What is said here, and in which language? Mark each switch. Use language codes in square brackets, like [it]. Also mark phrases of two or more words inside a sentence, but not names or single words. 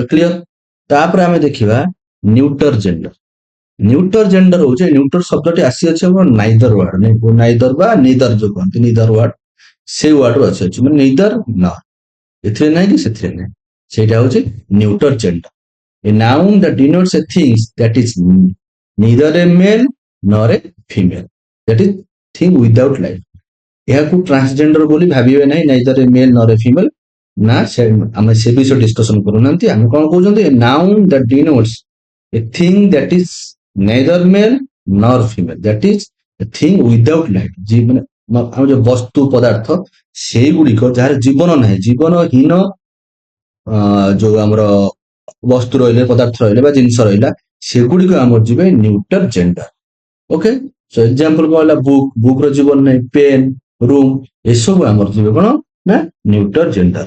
[or] କ୍ଲିୟର। ତାପରେ ଆମେ ଦେଖିବା [en] neuter gender. neuter gender [or] ହଉଛି, ନ୍ୟୁଟର ଶବ୍ଦଟି ଆସିଅଛି ଆମର [en] neither word, [or] ନାଇଦର ବା ନିଦର ଯୋଉ କହନ୍ତି, [en] neither word, [or] ସେଇ ୱାର୍ଡରୁ ଆସିଅଛି। ମାନେ ନିଦର ନ, ଏଥିରେ ନାହିଁ କି ସେଥିରେ ନାହିଁ, ସେଇଟା ହଉଛି [en] neuter gender. A noun that denotes a thing that is neither a male nor a female, that is thing without life। [or] ଏହାକୁ ଟ୍ରାନ୍ସଜେଣ୍ଡର ବୋଲି ଭାବିବେ ନାହିଁ, [en] neither a male nor a female। [or] ନା ଆମେ ସେ ବିଷୟ ଡିସ୍କସନ କରୁନାହାନ୍ତି। ଆମେ କଣ କହୁଛନ୍ତି, [en] a noun that denotes a thing that is neither male nor female, that is a thing without life। [or] ମାନେ ଆମ ଯୋଉ ବସ୍ତୁ ପଦାର୍ଥ ସେଇଗୁଡିକ ଯାହାର ଜୀବନ ନାହିଁ, ଜୀବନହୀନ ଯୋଉ ଆମର ବସ୍ତୁ ରହିଲେ, ପଦାର୍ଥ ରହିଲେ ବା ଜିନିଷ ରହିଲା, ସେଗୁଡିକ ଆମର ଯିବେ [en] neuter gender. okay, so example [or] କଣ ହେଲା, ବୁକ୍ ର ଜୀବନ ନାହିଁ, [en] pen, room, [or] ଏସବୁ ଆମର ଯିବେ କଣ ନା [en] neuter gender.